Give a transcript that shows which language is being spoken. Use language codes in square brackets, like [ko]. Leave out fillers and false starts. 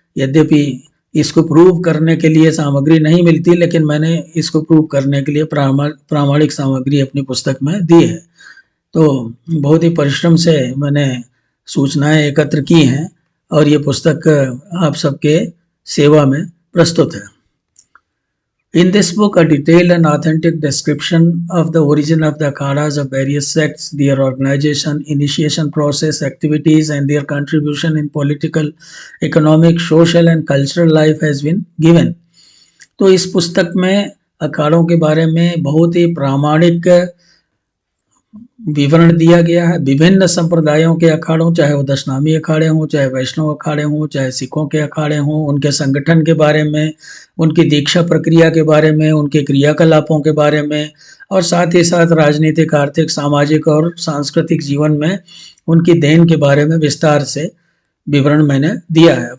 [hi] यद्यपि इसको प्रूव करने के लिए सामग्री नहीं मिलती, लेकिन मैंने इसको प्रूव करने के लिए प्रामाणिक सामग्री अपनी पुस्तक में दी है। तो बहुत ही परिश्रम से मैंने सूचनाएं एकत्र की हैं और ये पुस्तक आप सबके सेवा में प्रस्तुत है। [en] In this book, a detailed and authentic description of the origin of the akhadas of various sects, their organization, initiation process, activities, and their contribution in political, economic, social, and cultural life has been given. [hi] तो इस पुस्तक में अखाड़ों के बारे में बहुत ही प्रामाणिक विवरण दिया गया है। विभिन्न संप्रदायों के अखाड़ों, चाहे वो दशनामी अखाड़े हों, चाहे वैष्णव अखाड़े हों, चाहे सिखों के अखाड़े हों, उनके संगठन के बारे में, उनकी दीक्षा प्रक्रिया के बारे में, उनके क्रियाकलापों के बारे में और साथ ही साथ राजनीतिक, आर्थिक, सामाजिक और सांस्कृतिक जीवन में उनकी देन के बारे में विस्तार से विवरण मैंने दिया है।